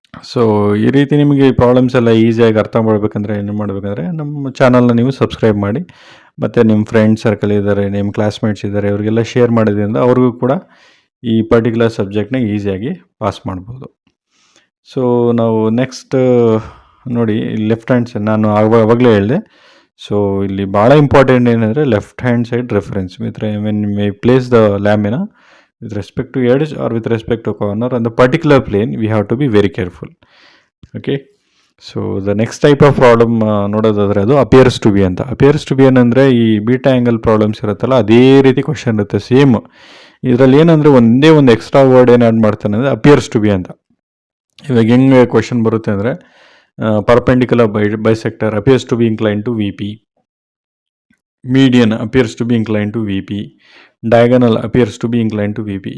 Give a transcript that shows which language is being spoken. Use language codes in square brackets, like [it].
[kn] So ಈ ರೀತಿ ನಿಮಗೆ ಈ ಪ್ರಾಬ್ಲಮ್ಸ್ ಎಲ್ಲ ಈಸಿಯಾಗಿ ಅರ್ಥ ಮಾಡಬೇಕಂದ್ರೆ ಏನು ಮಾಡಬೇಕಂದ್ರೆ ನಮ್ಮ ಚಾನಲ್ನ ನೀವು ಸಬ್ಸ್ಕ್ರೈಬ್ ಮಾಡಿ, ಮತ್ತು ನಿಮ್ಮ ಫ್ರೆಂಡ್ ಸರ್ಕಲ್ ಇದ್ದಾರೆ, ನಿಮ್ಮ ಕ್ಲಾಸ್ಮೇಟ್ಸ್ ಇದ್ದಾರೆ, ಅವರಿಗೆಲ್ಲ ಶೇರ್ ಮಾಡೋದ್ರಿಂದ ಅವ್ರಿಗೂ ಕೂಡ ಈ ಪರ್ಟಿಕ್ಯುಲರ್ ಸಬ್ಜೆಕ್ಟ್ನ ಈಸಿಯಾಗಿ ಪಾಸ್ ಮಾಡ್ಬೋದು. ಸೊ ನಾವು ನೆಕ್ಸ್ಟ್ ನೋಡಿ ಲೆಫ್ಟ್ ಹ್ಯಾಂಡ್ ಸೈಡ್ ನಾನು ಆವಾಗಲೇ ಹೇಳಿದೆ. ಸೊ ಇಲ್ಲಿ ಭಾಳ ಇಂಪಾರ್ಟೆಂಟ್ ಏನಂದರೆ [en] Left hand side reference with when may place the lamina with respect to edge or with respect to corner on the particular plane, we have to be very careful. Okay. So the next type of problem [kn] ನೋಡೋದಾದ್ರೆ ಅದು [en] Appears to be ಅಂತ. [kn] Appears to B ಏನಂದರೆ ಈ beta angle problems ಇರುತ್ತಲ್ಲ ಅದೇ ರೀತಿ question ಇರುತ್ತೆ same. ಇದರಲ್ಲಿ ಏನಂದರೆ ಒಂದೇ ಒಂದು ಎಕ್ಸ್ಟ್ರಾ ವರ್ಡ್ ಏನು ಆ್ಯಡ್ ಮಾಡ್ತಾನೆ ಅಂದರೆ ಅಪಿಯರ್ಸ್ ಟು ಬಿ ಅಂತ. ಇವಾಗ ಹೆಂಗೆ ಕ್ವಶನ್ ಬರುತ್ತೆ ಅಂದರೆ [en] Perpendicular bisector appears to be incline to V P, median appears to be inclined to VP, diagonal appears to be inclined to VP.